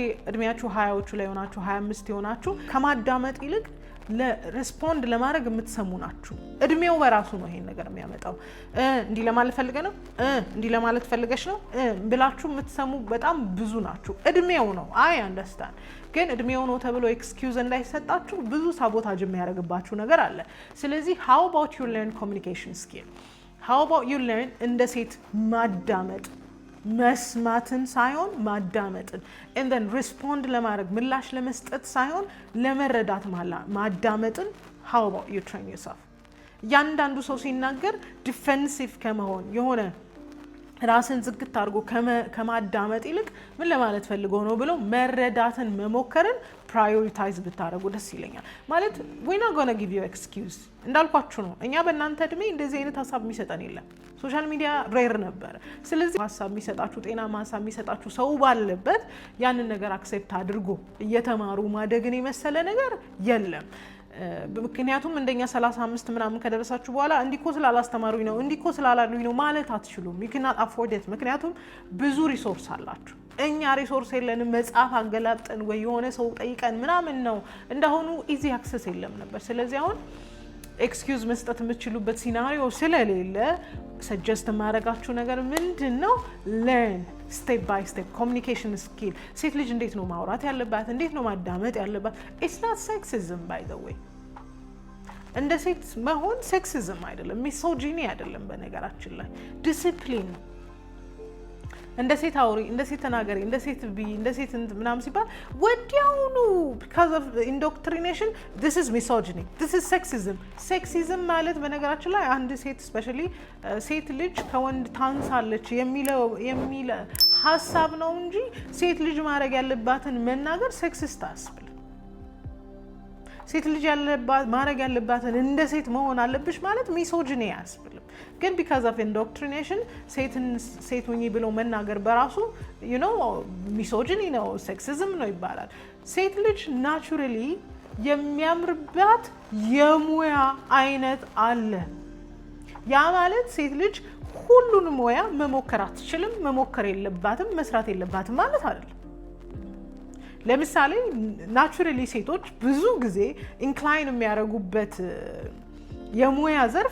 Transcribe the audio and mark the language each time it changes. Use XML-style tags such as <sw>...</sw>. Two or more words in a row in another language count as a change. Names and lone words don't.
<am>እድሜያችሁ 20ዎቹ ላይ ሆናችሁ 25 የሆናችሁ ከማዳመጥ ይልቅ ለሪስፖንድ ለማድረግ የምትሰሙ ናችሁ። እድሜው በራሱ ነው ይሄን ነገር የሚያመጣው። እንዲህ ለማለት ፈልገ ነው እንዲህ ለማለት ፈልገሽ ነው ብላችሁ የምትሰሙ በጣም ብዙ ናችሁ። እድሜው ነው</am> <en>I understand።</en> <am>ግን እድሜው ነው ተብሎ ኤክስኪውዝ እንዳይሰጣችሁ ብዙ ሳቦታጅ የሚያደርግባችሁ ነገር አለ። ስለዚህ</am> <en>how about you learn communication skill? how about you learn</en> <am>እንደ ሴት ማዳመጥ መስማትን ሳይሆን ማዳመጥን</am> <en>and then respond</en> <am>ለማድረግ ምላሽ ለመስጠት ሳይሆን ለመረዳት ማዳመጥን</am> <en>how about you train yourself?</en> <am>ያንዳንዱ ሰው ሲናገር ዲፌንሲቭ ከመሆን የሆነ ራስን ዝግት አድርጎ ከማዳመጥ ይልቅ ምን ለማለት ፈልገው ነው ብሎ መረዳትን መሞከርን ፕራዮሪታይዝ ብታደርጉ ደስ ይለኛል። ማለት</am> <en>we're not going to give you excuse</en> <am>እንዳልኳችሁ ነው። እኛ በእናንተ እድሜ እንደዚህ አይነት ሀሳብ የሚሰጠን የለም። ሶሻል ሚዲያ ሬር ነበር። ስለዚህ ሀሳብ የሚሰጣችሁ ጤናማ ሀሳብ የሚሰጣችሁ ሰው ባለበት ያንን ነገር አክሴፕት አድርጎ እየተማሩ ማደግን የመሰለ ነገር የለም። ምክንያቱም እንደኛ 35 ምናምን ከደረሳችሁ በኋላ እንዲኮ ስላላስተማሩኝ ነው እንዲኮ ስላላሉኝ ነው ማለት አትችሉም።</am> <en>you cannot afford it</en> <am>ምክንያቱም ብዙ ሪሶርስ አላችሁ። እኛ ሪሶርስ የለንም። መጽሐፍ አንገላጠን ወይ የሆነ ሰው ጠይቀን ምናምን ነው እንደሆኑ</am> <en>easy access</en> <am>የለም ነበር። ስለዚህ አሁን ኤክስኪውዝ መስጠት የምትችሉበት ሲናሪዮ ስለሌለ ሰጀስት ማድረጋችሁ ነገር ምንድነው?</am> <en>learn step by step communication skill።</en> <am>ሴት ልጅ እንዴት ነው ማውራት ያለባት? እንዴት ነው ማዳመጥ ያለባት?</am> <en>it's not sexism by the way።</en> <am>እንደ ሴት መሆን ሴክሲዝም አይደለም፣ ሚሶጂኒ አይደለም። በነገራችን ላይ ዲሲፕሊን ነው። እንደ ሴት አውሪ፣ እንደ ሴት ተናገሪ፣ እንደ ሴት ቢ፣ እንደ ሴት ምናምን ሲባል ወዲያውኑ</am> <en>because of indoctrination this is misogyny, this is sexism።</en> <am>ሴክሲዝም ማለት በነገራችን ላይ አንድ ሴት ስፔሻሊ ሴት ልጅ ከወንድ ታንሳለች የሚለ ሀሳብ ነው እንጂ ሴት ልጅ ማድረግ ያለባትን መናገር ሴክሲስት አያስብልም። ሴት ልጅ ማድረግ ያለባትን እንደ ሴት መሆን አለብሽ ማለት ሚሶጂኒ አያስብልም። ግን</am> <en>because of indoctrination</en> <am>ሴት ሁኚ ብሎ መናገር በራሱ</am> <en>you know</en> <am>ሚሶጂኒ ነው፣ ሴክሲዝም ነው ይባላል። ሴት ልጅ ናቹራሊ የሚያምርባት የሙያ አይነት አለ። ያ ማለት ሴት ልጅ ሁሉንም ሙያ መሞከር አትችልም፣ መሞከር የለባትም፣ መስራት የለባትም ማለት አይደለም። ለምሳሌ ናቹራሊ ሴቶች ብዙ ጊዜ ኢንክላይን የሚያደርጉበት የሙያ ዘርፍ</am>